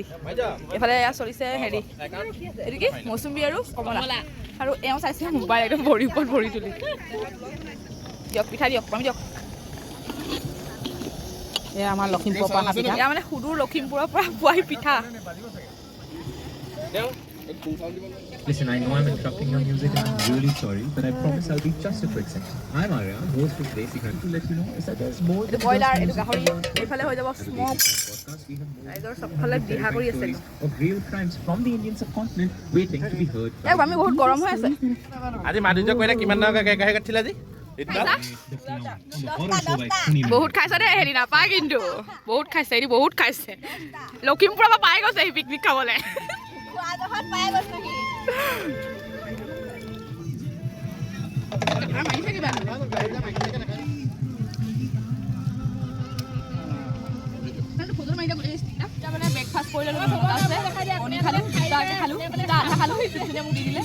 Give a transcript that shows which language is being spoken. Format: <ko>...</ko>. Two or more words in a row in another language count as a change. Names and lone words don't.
<as>এইফালে এয়া চলিছে হেৰি, এইটো কি মৌচুমী আৰু কমলা। আৰু এওঁ চাইছে মোবাইল একদম ভৰি ওপৰত ভৰি তুলি। দিয়ক পিঠা দিয়ক, আমি দিয়ক। এয়া আমাৰ লখিমপুৰৰ পৰা অহা পিঠা। এয়া মানে সুদূৰ লখিমপুৰৰ পৰা পোৱাহি পিঠা।</as> <en>Listen, I know I'm interrupting your music and I'm really sorry, but I promise I'll be just a quick second. I'm Arya, host of Basic, and to let you know is that there's more</en> <as>এইটো ব্ৰইলাৰ, এইটো গাহৰি, এইফালে হৈ যাব স্মক। ৰাইজৰ চবফালে দিহা কৰি আছে</as> <en>of real crimes from the Indian subcontinent waiting to be heard.</en> <as>আমি বহুত গৰম হৈ আছে। আজি মাধুৰ্য কৈলে কিমান টকা গাড়ী কাটিলে আজি? বহুত খাইছে দেই, হেৰি নাপায় কিন্তু বহুত খাইছে, এৰি বহুত খাইছে। লখিমপুৰৰ পৰা পাই গৈছে সি পিকনিক খাবলৈ। ব্ৰেকফাষ্ট কৰি ল'লো, কণী খালোঁ, খালোঁ, আধা খালোঁ, ধুনীয়া মোক দি দিলে।</as>